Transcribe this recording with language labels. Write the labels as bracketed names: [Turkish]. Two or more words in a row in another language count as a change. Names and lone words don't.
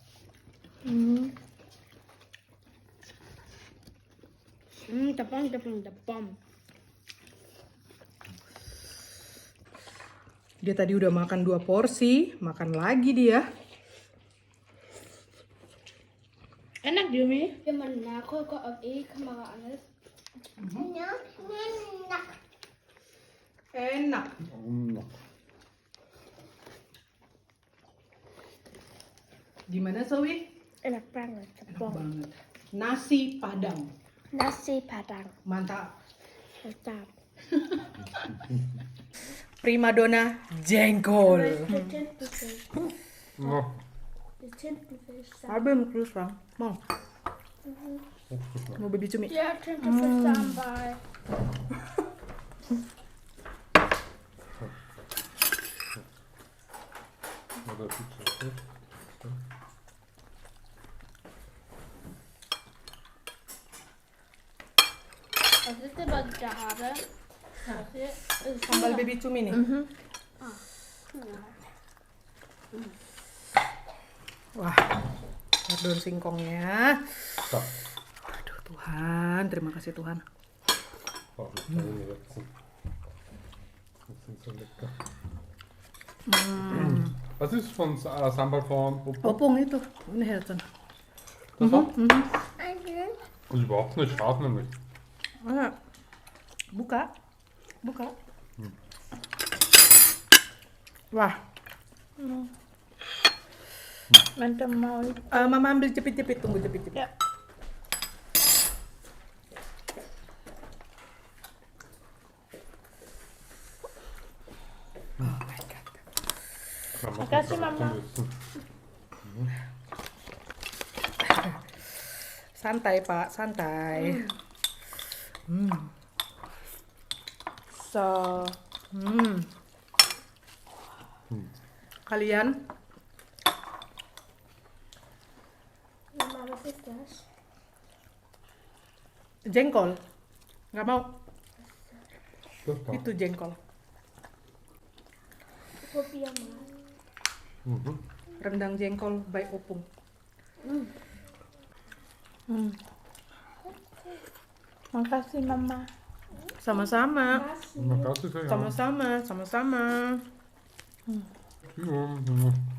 [Indonesian] Tepung. Dia tadi udah makan 2 porsi, makan lagi dia. Enak, Yumi. [German] Wenn man nachguckt, ob Kamera an ist. Ja, [Indonesian] enak. Enak. Gimana, Zoe? Enak banget. Enak banget. Nasi Padang. Nasi Padang. Mantap. Mantap. Primadona jengkol. Oh, Abim terus, Bang. Mau? Mau baby cumi? [German] Ja, Tintenfisch dabei. oder Pizza. Was ist denn, was ich da habe? Das hier ist [Indonesian] Sambal baby cumi nih. Wah, lihat daun singkongnya. Stop. Aduh Tuhan, terima kasih Tuhan. [German] Oh, meine letzten. Das sind so lecker. Was ist von Sambal von Opa? Opung itu, ini Herzen. Das auch? Das ist überhaupt nicht scharf nämlich. [Indonesian] Ah, buka, buka. Wah, Mantap mau. Mama ambil jepit-jepit, tunggu jepit-jepit. Ya. [English] Oh my god. [Indonesian] Makasih, Mama. Santai Pak, santai. So. Kalian Mama, [German] was ist das? [Indonesian] jengkol? Nggak mau? [German] Das passt. [Indonesian] Itu jengkol. [German] Probier mal. Mhm. [Indonesian] Rendang jengkol by Opung. Makasih Mama. Sama-sama. Makasih sayang. Sama-sama. Cium.